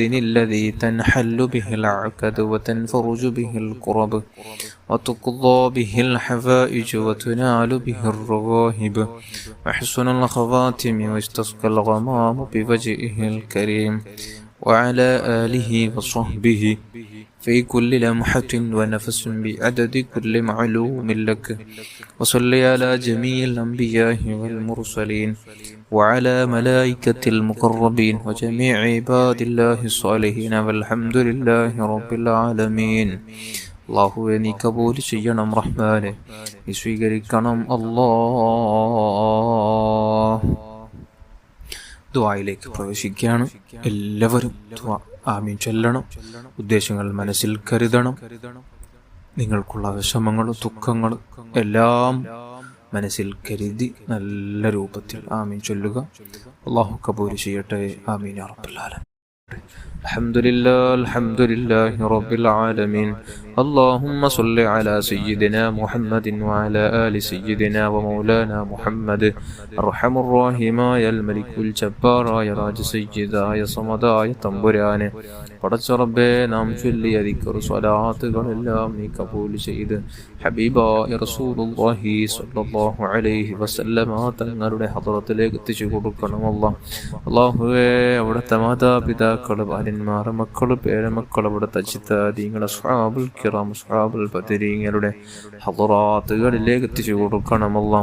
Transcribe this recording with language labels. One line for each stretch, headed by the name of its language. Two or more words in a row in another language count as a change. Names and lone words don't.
Arabic: الذي تنحل به العقد وتنفرج به الكرب وتقضى به الحفائج وتنال به الرغائب وحسن الخواتم ويستسقى الغمام بوجهه الكريم وعلى آله وصحبه في كل لمحة ونفس بعدد كل معلوم لك. وصل على جميع الأنبياء والمرسلين وعلى ملائكة المقربين وجميع عباد الله الصالحين والحمد لله رب العالمين.
Malayalam: അള്ളാഹുവെ നീ കബൂൽ ചെയ്യണം റഹ്മാനെ, നീ സ്വീകരിക്കണം അല്ലാഹ്. ദുആയിലേക്ക് പ്രവേശിക്കുകയാണ്. എല്ലാവരും ആമീൻ ചൊല്ലണം. ഉദ്ദേശങ്ങൾ മനസ്സിൽ കരുതണം. നിങ്ങൾക്കുള്ള വിഷമങ്ങളും ദുഃഖങ്ങളും എല്ലാം മനസ്സിൽ കരുതി നല്ല രൂപത്തിൽ ആമീൻ ചൊല്ലുക. അള്ളാഹു കബൂൽ ചെയ്യട്ടെ.
Arabic: آمين يا رب العالمين. الحمد لله رب العالمين. اللهم صل على سيدنا محمد وعلى آل سيدنا ومولانا محمد. أرحم الراحمين يا الملك الجبار يا راج سيدا يا صمدا يا
Malayalam: തമ്പുരാനെ, പടച്ച റബ്ബേ, നാം ചൊല്ലിയ ദിക്ർ സ്വലാത്തുകളെല്ലാം നീ കബൂൽ ചെയ്ത് ഹബീബായ റസൂലുള്ളാഹി
Arabic: صلى الله عليه وسلم
Malayalam: തങ്ങളുടെ ഹദ്റത്തിലേക്ക് എത്തിച്ചു കൊടുക്കണം അല്ലാഹ്. അല്ലാഹുവേ, അവിടുത്തെ മാതാപിതാക്കൾ, ഭാര്യന്മാർ, മക്കൾ, പേരമക്കൾ, അവിടുത്തെ അജിതാദീങ്ങൾ,
Arabic: أصحاب الكرام,
Malayalam: അസ്ഹാബുൽ ബദരീങ്ങളുടെ ഹദ്റാത്തുകളിലേക്ക് എത്തിച്ചു കൊടുക്കണം അല്ലാഹ്.